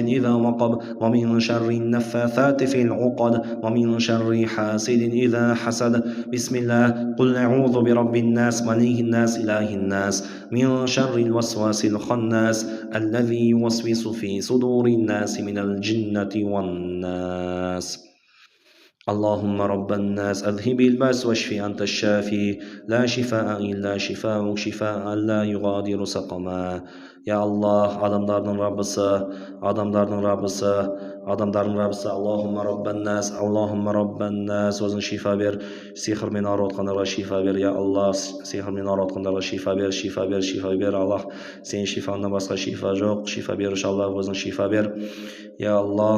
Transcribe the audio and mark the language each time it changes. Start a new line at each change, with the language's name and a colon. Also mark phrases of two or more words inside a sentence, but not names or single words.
Arabic: إذا وقب ومن شر النفاثات في العقد ومن شر حاسد إذا حسد بسم الله قل أعوذ برب الناس ملك الناس إله الناس من شر الوسواس الخناس الذي يوسوس في صدور الناس من الجنة والناس اللهم رب الناس أذهب البأس واشف أنت الشافي لا شفاء إلا شفاء شفاء لا يغادر سقما. يا الله,
Uzbek: adamlarning Rabbisi, adamlarning Rabbisi, adamlarning Rabbisi,
Arabic: اللهم رب الناس, اللهم رب الناس,
Uzbek: o'zing shifo ber, sehr bilan og'riyotganlarga shifo ber,
Arabic: يا الله,
Uzbek: sehr bilan og'riyotganlarga shifo ber, shifo ber, shifo ber, Allah, sen shifondan boshqa shifo yo'q, shifo berish Allah, o'zing shifo ber,
Arabic: يا الله.